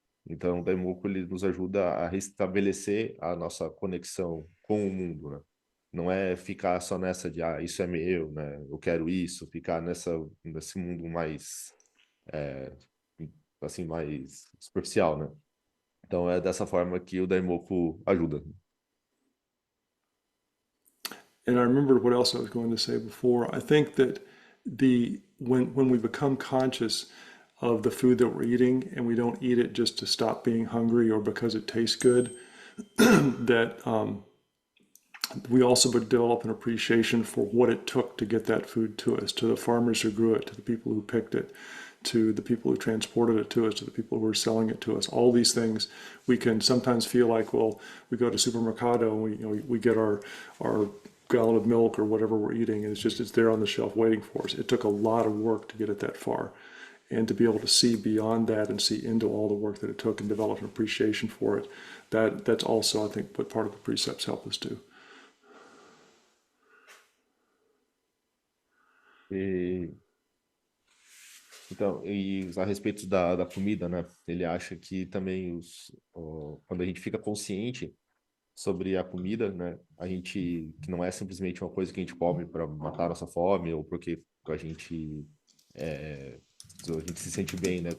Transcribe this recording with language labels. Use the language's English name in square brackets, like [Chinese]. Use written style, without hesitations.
[Portuguese] Então, o Daimoku ele nos ajuda a restabelecer a nossa conexão com o mundo, né? Não é ficar só nessa de, isso é meu, né? Eu quero isso, ficar nesse mundo mais, é, assim, mais superficial, né? Então, é dessa forma que o Daimoku ajuda. [English] And I remembered what else I was going to say before. I think that when we become conscious of the food that we're eating, and we don't eat it just to stop being hungry or because it tastes good, that we also develop an appreciation for what it took to get that food to us, to the farmers who grew it, to the people who picked it, to the people who transported it to us, to the people who are selling it to us. All these things, we can sometimes feel like, well, we go to supermercado and we get our gallon of milk or whatever we're eating, and it's there on the shelf waiting for us. It took a lot of work to get it that far. And to be able to see beyond that and see into all the work that it took and develop an appreciation for it, that's also, I think, what part of the precepts help us do. [Portuguese] E, então, e a respeito da comida, né? Ele acha que também quando a gente fica consciente sobre a comida, né? A gente que não é simplesmente uma coisa que a gente come para matar a nossa fome ou porque é, a gente se sente bem, né?